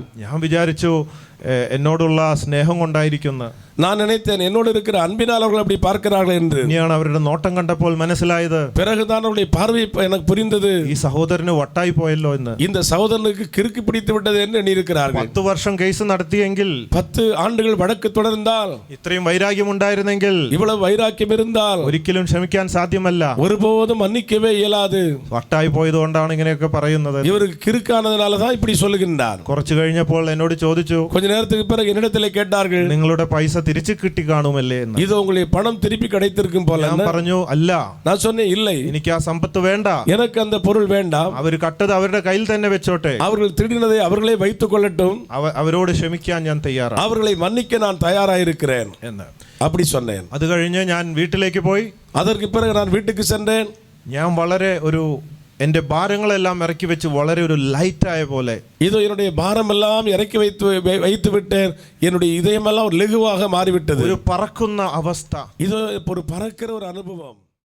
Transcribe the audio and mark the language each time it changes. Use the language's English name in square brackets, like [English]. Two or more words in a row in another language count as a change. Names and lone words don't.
[Malayalam] ഞാൻ വിചാരിച്ചു എന്നോടുള്ള സ്നേഹം കൊണ്ടായിരിക്കുന്നു. [Tamil] நான் நினைத்தேன் என்னோடு இருக்கிற அன்பினால் அவர்கள் அப்படி பார்க்கிறார்கள் என்று. [Malayalam] ഇനിയാണ് അവരുടെ നോട്ടം കണ്ടപ്പോൾ മനസ്സിലായത്, [Tamil] பிறகுதான் அவருடைய பார்வை எனக்கு புரிந்தது. [Malayalam] ഈ സഹോദരന് വട്ടായി പോയല്ലോ എന്ന്. [Tamil] இந்த சகோதரனுக்கு கிறுக்கு பிடித்து விட்டது என்று எண்ணியிருக்கிறார்கள். [Malayalam] 10 വർഷം കേസ് നടത്തിയെങ്കിൽ, [Tamil] 10 ஆண்டுகள் வழக்கு തുടർந்தால், [Malayalam] ഇത്രയും വൈരാഗ്യം ഉണ്ടായിരുന്നെങ്കിൽ, [Tamil] இவ்வளவு வைராக்கியம் இருந்தால் [Malayalam] ഒരിക്കലും ക്ഷമിക്കാൻ സാധ്യമല്ല. [Tamil] ஒருபோதும் மன்னிக்கவே இயலாது. [Malayalam] വട്ടായി പോയതുകൊണ്ടാണ് ഇങ്ങനെയൊക്കെ പറയുന്നത്. [Tamil] இவருக்கு கிறுக்கானதுனால தான் இப்படி சொல்லுகின்றார். [Malayalam] കുറച്ചു കഴിഞ്ഞപ്പോൾ എന്നോട് ചോദിച്ചു, [Tamil] கொஞ்ச நேரத்துக்கு பிறகு என்னிடத்திலே கேட்டார்கள், [Malayalam] നിങ്ങളുടെ പൈസ തിരിച്ചു കിട്ടി കാണുമല്ലേ എന്ന്. [Tamil] இது உங்களுடைய பணம் திருப்பி கிடைத்திருக்கும் போல. [Malayalam] ഞാൻ പറഞ്ഞു, അല്ല, [Tamil] நான் சொன்னேன், இல்லை, [Malayalam] എനിക്ക് ആ സമ്പത്ത് വേണ്ട. [Tamil] எனக்கு அந்த பொருள் வேண்டாம். [Malayalam] അവർ കട്ടത് അവരുടെ കയ്യിൽ തന്നെ വെച്ചോട്ടെ. [Tamil] அவர்கள் திருடினதை அவர்களே வைத்துக் கொள்ளட்டும். [Malayalam] അവരോട് ക്ഷമിക്കാൻ ഞാൻ തയ്യാറാണ്. [Tamil] அவர்களை மன்னிக்க நான் தயாராயிருக்கிறேன் [Malayalam] എന്ന് [Tamil] அப்படி சொன்னேன். [Malayalam] അത് കഴിഞ്ഞ് ഞാൻ വീട്ടിലേക്ക് പോയി. [Tamil] அதற்கு பிறகு நான் வீட்டுக்கு சென்றேன். [Malayalam] ഞാൻ വളരെ എൻ്റെ ഭാരങ്ങളെല്ലാം ഇറക്കി വെച്ച് വളരെ ഒരു ലൈറ്റായ പോലെ, [Tamil] இதோ என்னுடைய பாரம் எல்லாம் இறக்கி வைத்து விட்டேன். என்னுடைய இதயமெல்லாம் ஒரு லெகுவாக மாறிவிட்டது. [Malayalam] ഒരു പറക്കുന്ന അവസ്ഥ. [Tamil] இதோ ஒரு பறக்கிற ஒரு அனுபவம்.